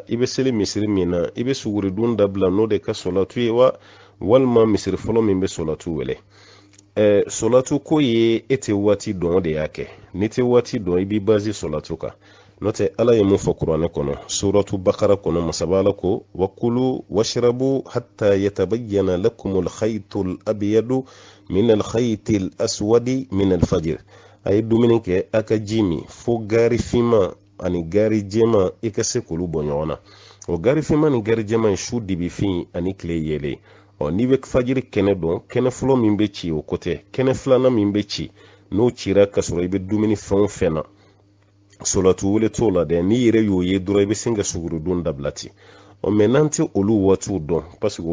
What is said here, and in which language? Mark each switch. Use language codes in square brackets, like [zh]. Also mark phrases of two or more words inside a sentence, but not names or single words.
[bm] i bɛ seli misiri min na i bɛ suguri dun dabila n'o de ka solatu ye wa walima misiri fɔlɔ min bɛ solatu wele solatu ko ye e tɛ waati dɔn o de y'a kɛ n'i tɛ waati dɔn i b'i bazi solatu kan n'o tɛ ala ye mun fɔ kuranɛ kɔnɔ suratu bakara kɔnɔ masaba ala ko [ar] وكلوا واشربوا حتى يتبين لكم الخيط الأبيض من الخيط الأسود من الفجر [bm] a ye dumuni kɛ a ka ji min fo gari finma ani gari jɛma i ka se k'olu bɔ ɲɔgɔn na o gari finma ni gari jɛma ye su dibi fin ani tile yelen n'i bɛ fajiri kɛnɛ dɔn kɛnɛ fɔlɔ min bɛ ci o kɔtɛ kɛnɛ filanan min bɛ ci n'o cira ka sɔrɔ i bɛ dumuni fɛn o fɛn na solatu wele t'o la dɛ n'i yɛrɛ y'o ye dɔrɔn i bɛ sin ka sugurudon dabila ten mɛ n'an tɛ olu waatiw dɔn [fr] parce que [bm] o